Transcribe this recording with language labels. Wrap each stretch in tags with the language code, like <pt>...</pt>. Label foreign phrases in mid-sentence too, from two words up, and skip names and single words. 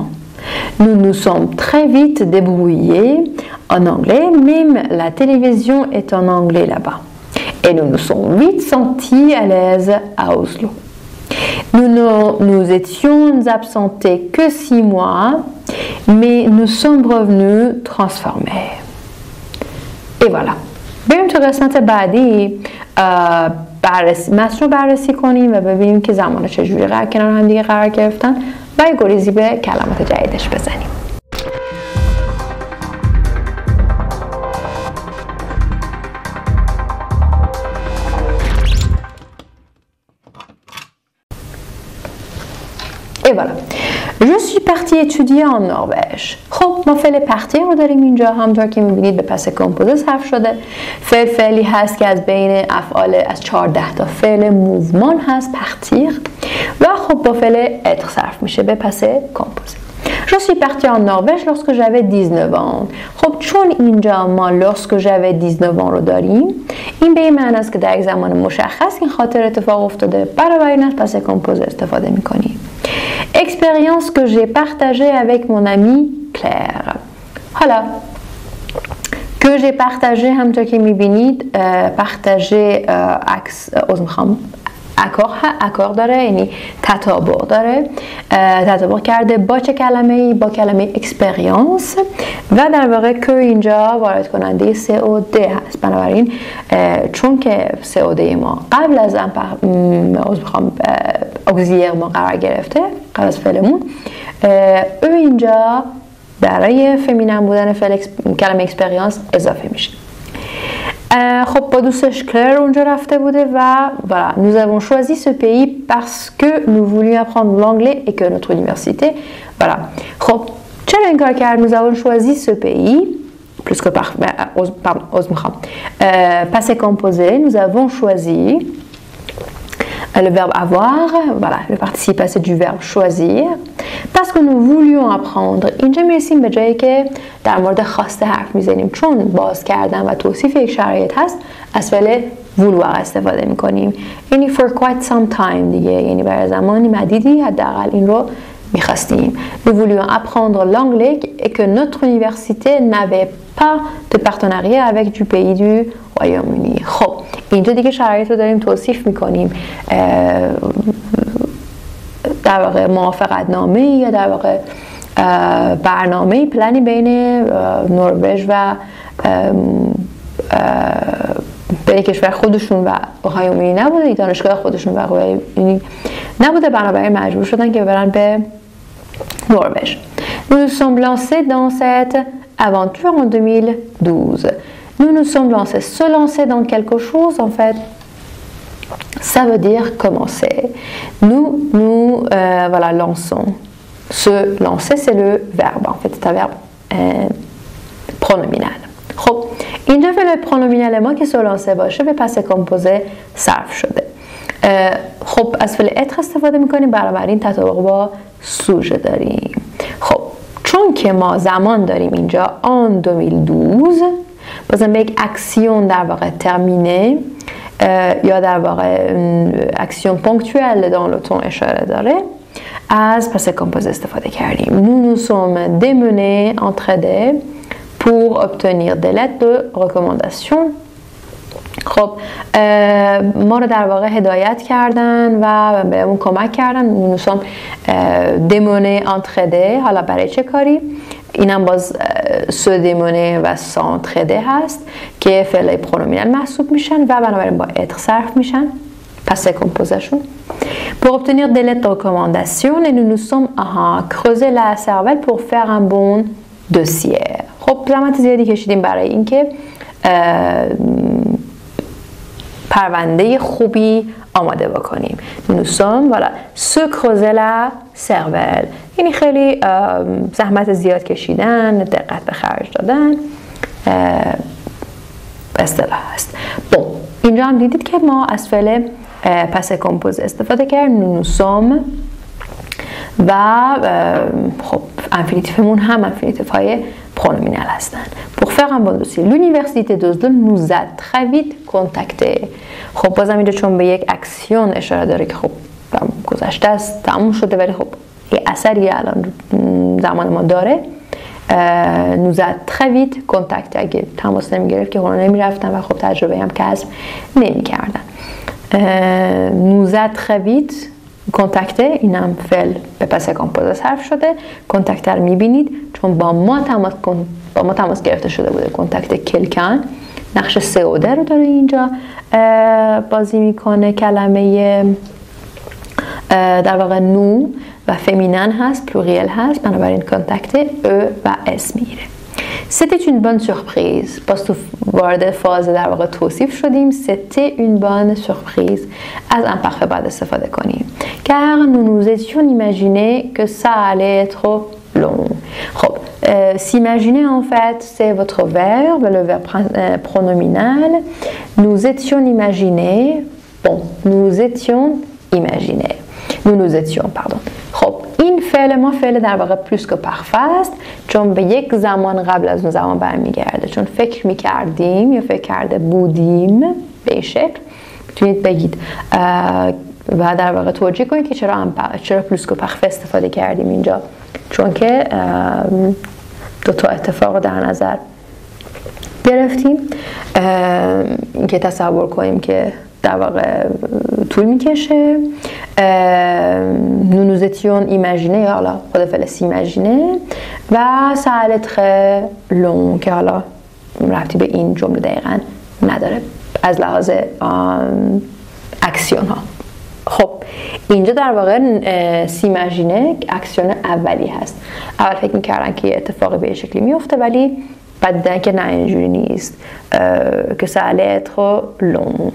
<fr>Nous nous sommes très vite débrouillés en anglais, même la télévision est en anglais là-bas. Et nous nous sommes vite sentis à l'aise à Oslo. Nous étions absentés que 6 mois, mais nous sommes revenus transformés. Et voilà.</fr> <fa>بریم تو قسمت بعدی متن رو بررسی کنیم و ببینیم که زمان چجوری کنار هم دیگه قرار گرفتن و یه گریزی به کلمات جدیدش بزنیم.</fa> <fr>Et voilà. Je suis partie étudier en Norvège.</fr> <fa>خب ما فعل partir رو داریم اینجا، همونطور که میبینید به</fa> <fr>passé composé</fr> <fa>صرف شده. فعلی هست که از بین افعال از 14 تا فعل موومان هست، partir، و خب با فعل être صرف میشه به</fa> <fr>passé composé. Je suis partie en Norvège lorsque j'avais 19 ans.</fr> <fa>خب چون اینجا ما</fa> <fr>lorsque j'avais 19 ans</fr> <fa>رو داریم، این به این معنی است که در یک زمان مشخص این خاطر اتفاق افتاده، برای این از</fa> <fr>passé composé</fr> <fa>استفاده میکنیم.</fa> <fr>Expérience que j'ai partagée avec mon amie Claire.</fr> <fa>حالا</fa> <fr>que j'ai partagé</fr> <fa>همونطور که میبینید partagé اکار داره، یعنی تطابق داره، تطابق کرده با چه کلمه‌ای؟ با کلمه اکسپریانس و در واقع که اینجا وارد کننده COD هست. بنابراین چون که COD ما قبل از اگزیر ما قرار گرفته، قبل از فعلمون، او اینجا برای فمینن بودن کلمه اکسپریانس اضافه میشه. خب با دوستش کلر اونجا رفته بوده و</fa> <fr>voilà, nous avons choisi ce pays parce que nous voulions apprendre l'anglais et que notre université, voilà.</fr> <fa>خب چرا این کار کرد؟</fa> <fr>nous avons choisi ce pays plus que passé composé, nous avons choisi le verbe avoir, voilà, le participe passé du verbe choisir, parce que nous voulions apprendre.</fr> <fa>اینجا میرسیم به جایی که در مورد خواسته حرف میزنیم، چون باز کردن و توصیف یک شرایط هست از فعل vouloir استفاده میکنیم، یعنی</fa> <en>for quite some time</en> <fa>دیگه، یعنی برای زمانی مدیدی حداقل این رو میخواستیم.</fa> <fr>Nous voulions apprendre l'anglais et que notre université n'avait pas de partenariat avec du pays du Royaume-Uni.</fr> <fa>خب اینجا دیگه شرایط رو داریم توصیف میکنیم، در واقع موافقت نامه یا در واقع برنامه پلنی بین نروژ و بین کشور خودشون و رویامی نبوده، دانشگاه خودشون و رویامی نبوده، بنابراین مجبور شدن که برن به نروژ.</fa> <fr>Nous nous sommes lancés dans cette aventure en 2012. Nous nous sommes lancés. Se lancer dans quelque chose, en fait, ça veut dire commencer. Nous voilà, lançons. Se lancer, c'est le verbe. En fait, c'est un verbe pronominal.</fr> <fa>خب اینجا فعل پرونومینال ما که</fa> <fr>se lancer</fr> <fa>باشه به</fa> <fr>passé composé</fr> <fa>صرف شده. خب از فعل être استفاده میکنیم، بنابراین تطابق با سوژه داریم. خب چون که ما زمان داریم اینجا en 2012، بازم به یک اکسیون در واقع ترمینه یا در واقع</fa> <fr>action ponctuelle dans le temps</fr> <fa>اشاره داره، از</fa> <fr>passé composé</fr> <fa>استفاده کردیم.</fa> <fr>Nous nous sommes démenés, entraînés pour obtenir des lettres de recommandation.</fr> <fa>خب ما رو در واقع هدایت کردن و بهمون کمک کردن.</fa> <fr>Nous sommes démenés, entraînés.</fr> <fa>حالا برای چه کاری؟ اینم باز</fa> <fr>se démener</fr> <fa>و s'entraider هست که فعل پرونومینال محسوب میشن و بنابراین با être صرف میشن پس کامپوزشون.</fa> <fr>Pour obtenir des lettres de recommandation et nous nous sommes creusé la cervelle pour faire un bon dossier.</fr> <fa>خب زحمت زیادی کشیدیم برای اینکه پرونده خوبی آماده بکنیم.</fa> <fr>Nous sommes voilà se creuser la cervelle،</fr> <fa>یعنی خیلی زحمت زیاد کشیدن، دقت به خرج دادن اصطلاح هست. bon اینجا هم دیدید که ما از فعل</fa> <fr>passé composé</fr> <fa>استفاده کردیم.</fa> <fr>Nous sommes</fr> <fa>و خب انفینیتیفمون هم انفینیتیف‌های پرونومینال هستن.</fa> <fr>Pour faire un bon dossier, l'université d'Oslo nous a très vite contacté.</fr> <fa>خب بازم اینجا چون به یک اکسیون اشاره داره که خب گذشته است، تموم شده، ولی خب یه اثری الان زمان ما داره.</fa> <fr>nous a très vite contacté،</fr> <fa>اگه تماس نمیگرفت که خونه نمیرفتن و خب تجربه هم کسب نمیکردن.</fa> <fr>nous a très vite contacté</fr> <fa>اینم فعل به</fa> <fr>passé composé</fr> <fa>صرف شده. کنتکته رو میبینید چون با ما تماس گرفته شده بوده. کنتکته کلکن نقش سئوده رو داره اینجا بازی میکنه. کلمه در واقع نو و فمینن هست، پلوریل هست، بنابراین کنتکته او و اس میگیره.</fa> <fr>C'était une bonne surprise.</fr> <fa>باز تو وارد فاز در واقع توصیف شدیم.</fa> <fr>C'était une bonne surprise.</fr> <fa>از</fa> <fr>un parfait</fr> <fa>باید استفاده کنیم.</fa> <fr>Car nous nous étions imaginé que ça allait être long.</fr> <fa>خب</fa> <fr>s'imaginer en fait c'est votre verbe, le verbe pronominal. Nous étions imaginés. Bon, nous étions imaginés. Nous étions, pardon.</fr> <fa>خب این فعل ما فعل در واقع</fa> <fr>plus que parfait</fr> <fa>است چون به یک زمان قبل از اون زمان برمیگرده. چون فکر میکردیم یا فکر کرده بودیم به این شکل میتونید بگید و در واقع توجیه کنید که چرا</fa> <fr>plus que parfait</fr> <fa>استفاده کردیم اینجا. چون که دو تا اتفاق رو در نظر گرفتیم. اینکه تصور کنیم که در واقع طول میکشه.</fa> <fr>nous nous étions imaginés</fr> <fa>یا حالا خود فعل s'imaginer و</fa> <fr>ça allait très long</fr> <fa>که حالا ربطی به این جمله دقیقا نداره از لحاظ اکسیون ها. خب اینجا در واقع s'imaginer اکسیون اولی هست. اول فکر میکردن که اتفاقی به شکلی میفته ولی بعد دیدن که نه اینجوری نیست که</fa> <fr>ça allait être long.</fr>